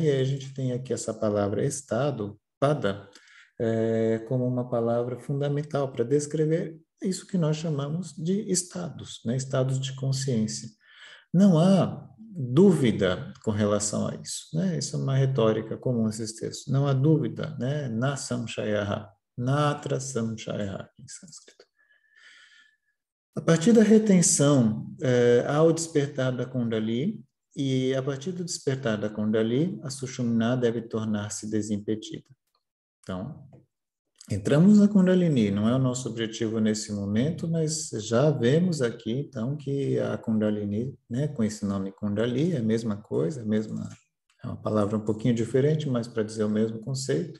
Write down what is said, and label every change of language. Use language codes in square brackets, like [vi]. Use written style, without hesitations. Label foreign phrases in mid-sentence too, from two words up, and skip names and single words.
[pt] E aí a gente tem aqui essa palavra estado, pada, como uma palavra fundamental para descrever isso que nós chamamos de estados, né? Estados de consciência. Não há dúvida com relação a isso, né? Isso é uma retórica comum nesses textos. Não há dúvida, né? [sa] Na samshayaha, natra samshayaha [pt] em sânscrito. A partir da retenção, há o despertar da Kundalini, e a partir do despertar da Kundalini, a Sushumna deve tornar-se desimpedida. Então, entramos na Kundalini, não é o nosso objetivo nesse momento, mas já vemos aqui, então, que a Kundalini, né, com esse nome Kundalini, é a mesma coisa, é uma palavra um pouquinho diferente, mas para dizer o mesmo conceito.